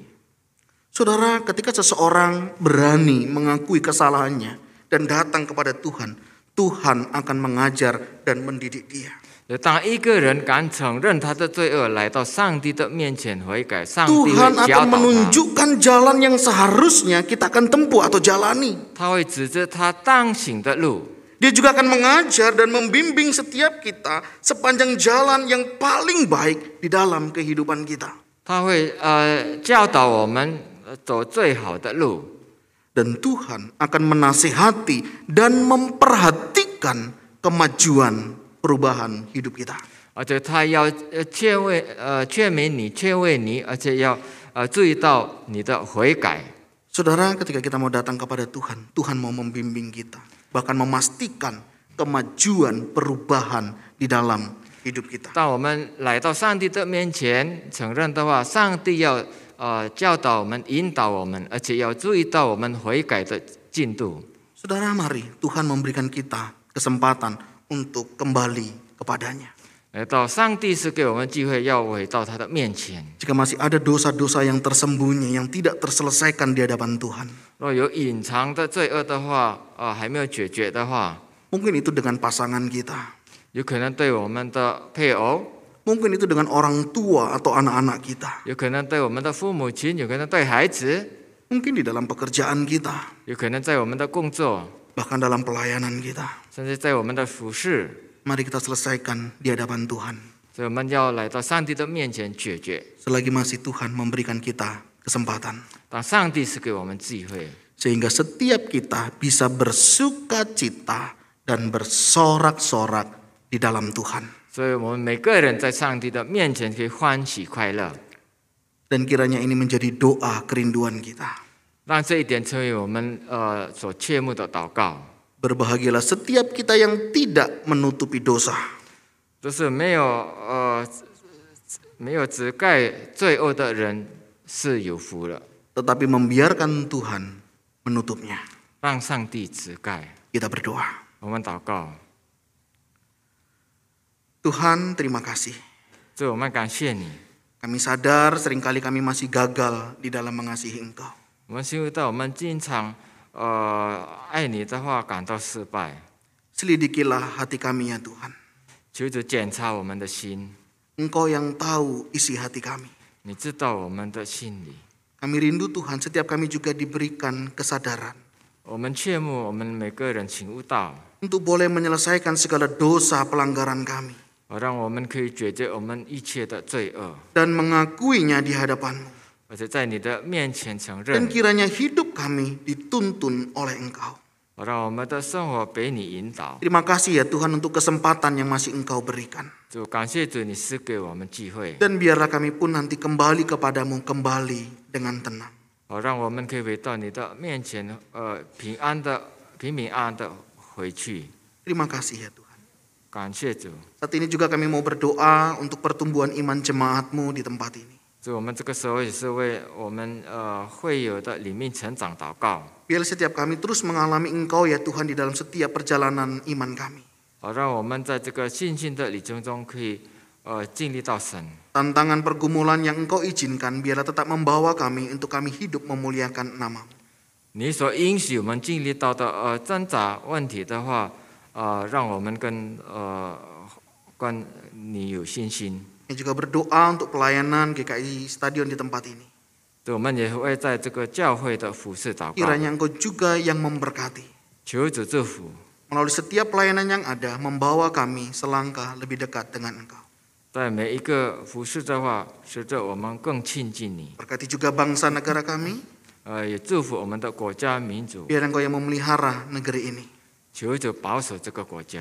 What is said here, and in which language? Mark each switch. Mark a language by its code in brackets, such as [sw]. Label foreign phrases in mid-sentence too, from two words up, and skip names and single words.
[id] Saudara, ketika seseorang berani mengakui kesalahannya dan datang kepada Tuhan, Tuhan akan mengajar dan mendidik dia. [zh] 当一个人敢承认他的罪恶，来到上帝的面前悔改，上帝会 [id] Tuhan [zh] 教 [id] akan [zh] 导他， [id] menunjukkan jalan yang seharusnya kita akan tempuh atau jalani. [zh] 他会指着他当行的路。 [id] Dia juga akan mengajar dan membimbing setiap kita sepanjang jalan yang paling baik di dalam kehidupan kita. [zh] 他会教导我们走最好的路。 [id] Dan Tuhan akan menasihati dan memperhatikan kemajuan perubahan hidup kita. [zh] 而且他要劝勉你、劝慰你，而且要注意到你的悔改。 [id] Saudara, ketika kita mau datang kepada Tuhan, Tuhan mau membimbing kita, bahkan memastikan kemajuan perubahan di dalam hidup kita. [zh] 当我们来到上帝的面前承认的话，上帝要教导我们、引导我们，而且要注意到我们悔改的进度。 [id] Saudara, mari Tuhan memberikan kita kesempatan untuk kembali kepadanya. [zh] 来到上帝是给我们机会，要回到他的面前。 [id] Jika masih ada dosa-dosa yang tersembunyi, yang tidak terselesaikan di hadapan Tuhan, [zh] 若有隐藏的罪恶的话，还没有解决的话， [id] mungkin itu dengan pasangan kita, [zh] 有可能对我们的配偶， [id] mungkin itu dengan orang tua atau anak-anak kita, [zh] 有可能对我们的父母亲，有可能对孩子， [id] mungkin di dalam pekerjaan kita, [zh] 有可能在我们的工作， [id] bahkan dalam pelayanan kita. [zh] 甚至在我们的服饰。 [id] Mari kita selesaikan di hadapan Tuhan. [zh] 所以我们要来到上帝的面前解决。 [id] Selagi masih Tuhan memberikan kita kesempatan. [zh] 当上帝是给我们机会， [id] Sehingga setiap kita bisa bersuka cita dan bersorak-sorak di dalam Tuhan. [zh] 所以我们每个人在上帝的面前可以欢喜快乐。 [id] Dan kiranya ini menjadi doa kerinduan kita. [zh] 让这一点成为我们所切慕的祷告。 [id] Berbahagialah setiap kita yang tidak menutupi dosa. [zh] 就是没有遮盖罪恶的人是有福了。 [id] Tetapi membiarkan Tuhan menutupnya. [zh] 让上帝遮盖。 [id] Kita berdoa. [zh] 我们祷告， [id] Tuhan, terima kasih. [zh] 主，我们感谢你。 [id] Kami sadar seringkali kami masih gagal di dalam mengasihi Engkau. [zh] 我们欣慰到我们经常爱你的话感到失败。 [id] Selidikilah hati kami ya Tuhan. [zh] 求主检查我们的心， [id] Engkau yang tahu isi hati kami. [zh] 你知道我们的心里。 [id] Kami rindu Tuhan setiap kami juga diberikan kesadaran. [zh] 我们切慕我们每个人请悟道， [id] Untuk boleh menyelesaikan segala dosa pelanggaran kami. [zh] 让我们可以解决我们一切的罪恶， [id] Dan mengakuinya di hadapan-Mu. [zh] 而且在你的面前承 [id] Dan [zh] 认， [id] kiranya hidup kami dituntun oleh Engkau. [zh] 让我们的生活被你引导。 [id] Terima kasih ya Tuhan untuk kesempatan yang masih Engkau berikan. [zh] 主，感谢主，你赐给我们机会， [id] Dan biarlah kami pun nanti kembali kepadamu kembali dengan tenang. [zh] 让我们可以回到你的面前，平安的回去。 [id] Terima kasih ya Tuhan. [zh] 感谢主， [id] Saat ini juga kami mau berdoa untuk pertumbuhan iman jemaat-Mu di tempat ini. [zh] 主，我们这个时候也是为我们会友的里面成长祷告， [id] Biar setiap kami terus mengalami Engkau ya Tuhan di dalam setiap perjalanan iman kami. [zh] 让我们在这个信心的旅程中可以经历到神。 [id] Tantangan pergumulan yang Engkau izinkan biarlah tetap membawa kami untuk kami hidup memuliakan nama-Mu. [zh] 你所允许我们经历到的挣扎问题的话，让我们跟你有信心。 [id] Kami juga berdoa untuk pelayanan GKI Stadion di tempat ini. [zh] 对，我们也会在这个教会的服侍祷告， [id] Kiranya Engkau juga yang memberkati. [zh] 求主祝福， [id] Melalui setiap pelayanan yang ada membawa kami selangkah lebih dekat dengan Engkau. [zh] 在每一个服侍的话，使得我们更亲近你。 [id] Berkati juga bangsa negara kami. [zh] 也祝福我们的国家民族， [id] Biar Engkau yang memelihara negeri ini. [zh] 求主保守这个国家。